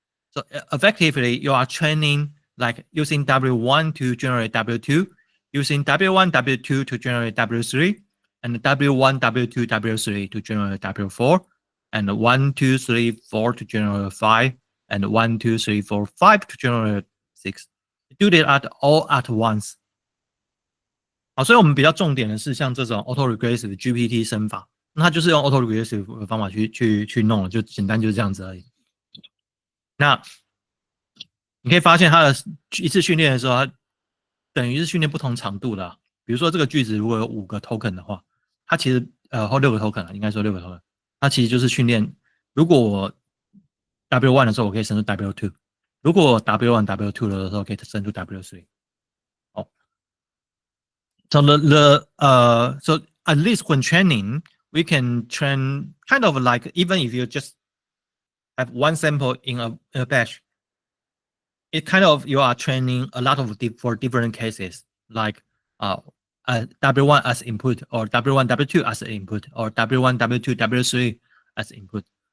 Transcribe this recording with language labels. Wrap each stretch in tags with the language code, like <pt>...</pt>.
<en>So effectively, you are training like using W1 to generate W2, using W1, W2 to generate W3, and W1, W2, W3 to generate W4, and 1, 2, 3, 4 to generate 5, and 1, 2, 3, 4, 5 to generate 6. Do it all at once.</en> <zh>好，所以我们比较重点的是像这种 autoregressive GPT 生法，那它就是用 autoregressive 的方法去弄了，就简单就是这样子而已。那你可以发现它的一次训练的时候，它等于是训练不同长度的。比如说这个句子如果有5个 token 的话，它其实或6个 token 了，应该说6个 token，它其实就是训练。如果我 W1 的时候，我可以升出 W2；如果 W1 W2 的时候，可以升出 W3。</zh> <en>哦，so so at least when training, we can train kind of like even if you just have one sample in a batch, it kind of you are training a lot of for different cases, like W1 as input, or W1 W2 as input, or W1 W2 W3 as input.</en>